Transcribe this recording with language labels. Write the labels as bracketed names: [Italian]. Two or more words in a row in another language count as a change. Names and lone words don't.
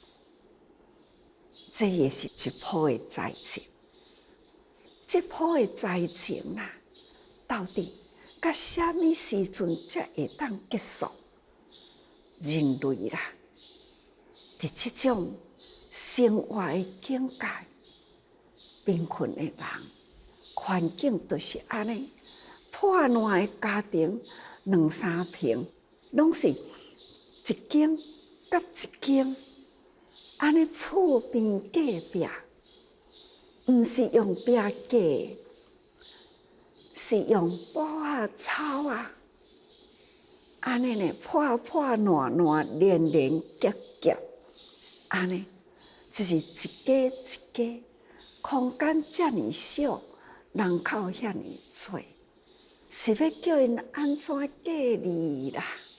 [Min Nan Chinese] 这也是一波的灾情，这波的灾情啦，到底到什么时阵才会当结束？人类啦，伫这种生活的境界，贫困的人，环境都是安尼，破烂的家庭2、3平，拢是一间甲一间。安尼厝边隔壁，毋是用壁架，是用布啊、草啊，安尼呢破烂连结，安尼就是一家一家，空间遮尔小，人口遐尔多，是要叫因安怎隔离啦？